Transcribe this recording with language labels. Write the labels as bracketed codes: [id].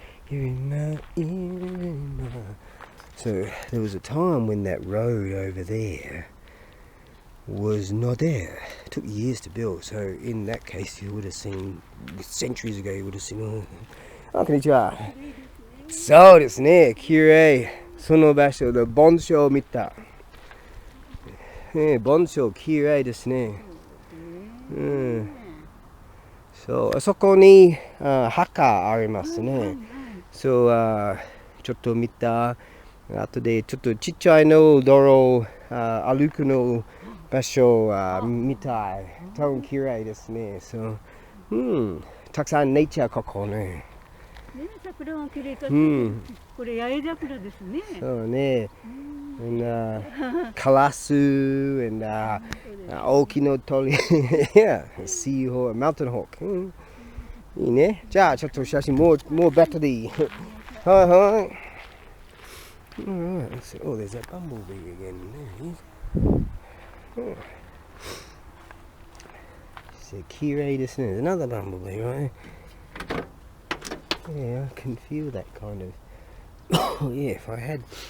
[en] You're in my ear. So there was a time when that road over there was not there. It took years to build. So in that case, you would have seen centuries ago. You would have seen. [ja] Oh, konnichiwa. そうですね。綺麗。その場所で盆栽を見た。盆栽綺麗ですね。うん。そう、あそこに墓ありますね。そう、ちょっと見た。後でちょっとちっちゃいの道路歩くの場所見たい。多分綺麗ですね。そう、うん。たくさんネイチャーここね。桜が綺麗かった。これ八重桜ですね。そうね。カラス、大きな鳥、シーホー、マウンテンホーク。いいね。じゃあちょっと写真もうバッテリー。はいはい。 [en] Alright, oh, there's that bumblebee again. There. So, [ja] Kirei desu ne. [en] There's another bumblebee, right? Yeah, I can feel that kind of. Oh, yeah, if I had.